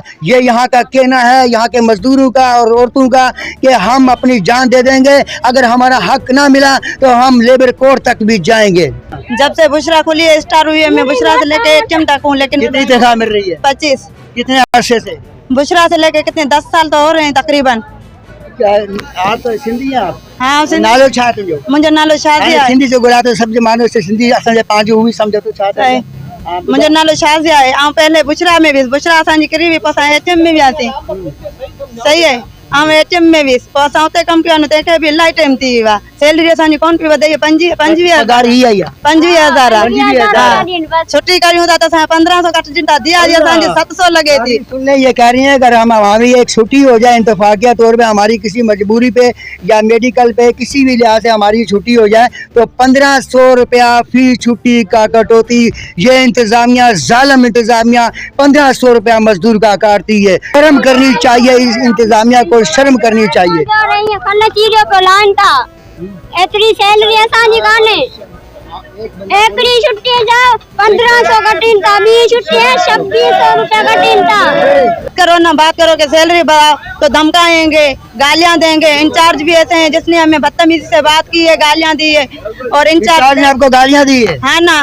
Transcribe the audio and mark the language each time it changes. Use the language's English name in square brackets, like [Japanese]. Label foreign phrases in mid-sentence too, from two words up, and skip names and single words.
[Hindi] ये यहाँ का कहना है यहाँ के मजदूरों का और औरतों का कि हम अपनी जान दे देंगे, अगर हमारा हक ना मिला तो हम लेबर कोर्ट तक भी जाएंगे। जब से बुशरा खुली है, स्टार हुई है, मैं बुशरा से लेके एटीएम तक हूँ, लेकिन कितनी तनख्वाह मिल रही है? 25। कितने अरसे से? बुशरा से लेके कितने 10 साल तो हो रहे हैं तकरीबन। आप तो सिंधी हैं आप? हाँ [Sindhi] नालो छा तुंहिंजो? मुंहिंजो नालो शाज़िया आहे। सिंधी जो गुड़ा तो सब मानो से सिंधी असांजे पंहिंजो हुई समझो तो छा था? मुंहिंजो नालो शाज़िया आहे। ऐं पहले बुशरा में वियुसि, बुशरा असांजी किरी हुई, पोइ असां एटीएम में वियासीं। सही आहे। ऐं एटीएम में वियुसि, पोइ असां उते कमु कयो, तंहिंखे बि इलाही टाइम थी वियो आहे। सैलरी असांजी कोन पई वधे, 25,000 छुट्टी करियूं था तो असां 1500 कटजनि था, दिहाड़ी असांजी 700 लगे थी। [Hindi] तुमने ये कह रही है अगर हम हमारी एक छुट्टी हो जाए इंतफाकिया तौर पे, हमारी किसी मजबूरी पे या मेडिकल पे किसी भी लिहाज से हमारी छुट्टी हो जाए तो 1500 रुपया फी छुट्टी का कटौती, ये इंतजामिया जालिम इंतजामिया 1500 रुपया मजदूर का काटती है। शर्म करनी चाहिए, इस इंतजामिया को शर्म करनी चाहिए। [Sindhi] एतरी सैलरी असांजी कान्हे, एकड़ी छुट्टी जाओ 1500 कटीन था, बी छुट्टी है 2600 रुपया कटीन था। [Hindi] करो ना बात करो कि सैलरी बढ़ाओ तो धमकाएंगे, गालियां देंगे। इंचार्ज भी ऐसे हैं जिसने हमें बदतमीजी से बात की है, गालियां दी है, और इंचार्ज ने आपको गालियां दी है? हाँ ना।